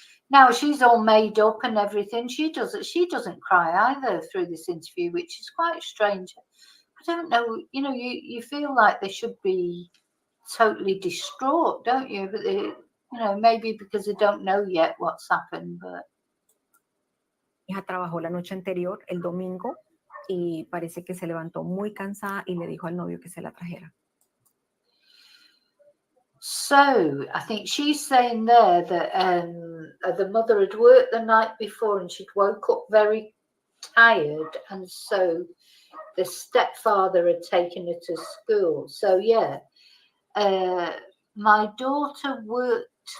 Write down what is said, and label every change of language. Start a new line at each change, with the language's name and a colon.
English: Now she's all made up and everything. She doesn't cry either through this interview, which is quite strange. I don't know. You know, you feel like they should be totally distraught, don't you? But they, you know, maybe because they don't know yet what's happened. But
Spanish: Hija trabajó la noche anterior, el domingo, y parece que se levantó muy cansada y le dijo al novio que se la trajera.
English: So I think she's saying there that the mother had worked the night before and she'd woke up very tired, and so the stepfather had taken her to school. So yeah, my daughter worked